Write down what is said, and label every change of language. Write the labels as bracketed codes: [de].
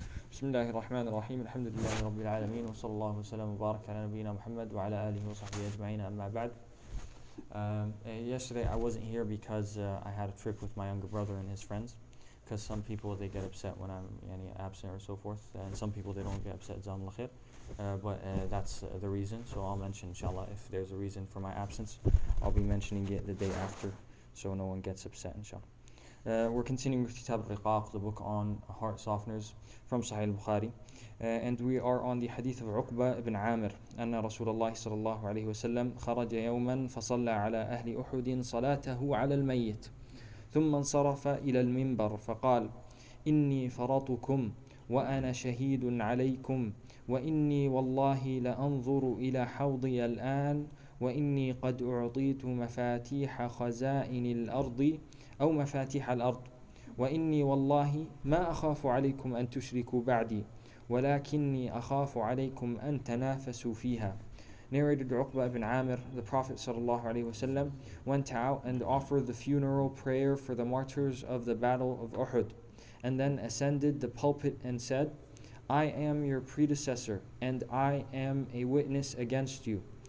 [ar] بسم الله الرحمن الرحيم الحمد لله رب العالمين وصلى الله وسلم وبارك على نبينا محمد وعلى آله وصحبه أجمعين أما بعد. [en] Yesterday I wasn't here because I had a trip with my younger brother and his friends, because some people they get upset when I'm absent or so forth, and some people they don't get upset, but that's the reason. So I'll mention inshallah if there's a reason for my absence. I'll be mentioning it the day after so no one gets upset inshallah. We're continuing with Kitab al-Riqaq, the book on heart softeners from Sahih Albukhari, and we are on the hadith of Uqba ibn Amir [ar] أن رسول الله صلى الله عليه وسلم خرج يوما فصلى على أهل أحد صلاته على الميت ثم انصرف إلى المنبر فقال إني فرطكم وأنا شهيد عليكم وإني والله لأنظر إلى حوضي الآن وإني قد أعطيت مفاتيح خزائن الأرض أو مفاتيح الأرض وإني والله ما أخاف عليكم أن تشركوا بعدي ولكني أخاف عليكم أن تنافسوا فيها. [en] Narrated Uqba ibn Amir, the Prophet ﷺ went out and offered the funeral prayer for the martyrs of the Battle of Uhud, and then ascended the pulpit and said, I am your predecessor, and I am a witness against you.